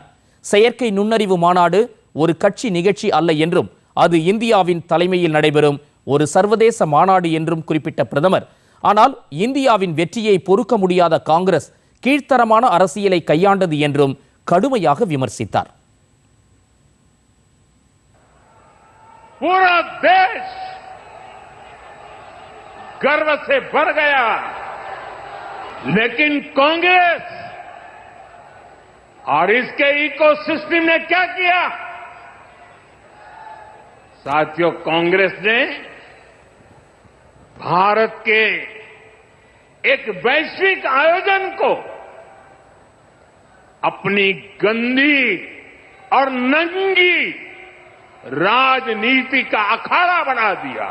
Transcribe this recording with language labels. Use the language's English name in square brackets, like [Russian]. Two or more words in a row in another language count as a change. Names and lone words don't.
[Tamil] செயற்கை நுண்ணறிவு மாநாடு ஒரு கட்சி நிகழ்ச்சி அல்ல என்றும் அது இந்தியாவின் தலைமையில் நடைபெறும் ஒரு சர்வதேச மாநாடு என்றும் குறிப்பிட்ட பிரதமர், ஆனால் இந்தியாவின் வெற்றியை பொறுக்க முடியாத காங்கிரஸ் கீழ்த்தரமான அரசியலை கையாண்டது என்றும் கடுமையாக விமர்சித்தார். [Hindi] पूरा देश गर्व से भर गया। लेकिन कांग्रेस और इसके इकोसिस्टम ने क्या किया? साथियों, कांग्रेस ने भारत के एक वैश्विक आयोजन को अपनी गंदी और नंगी राजनीति का अखाड़ा बना दिया।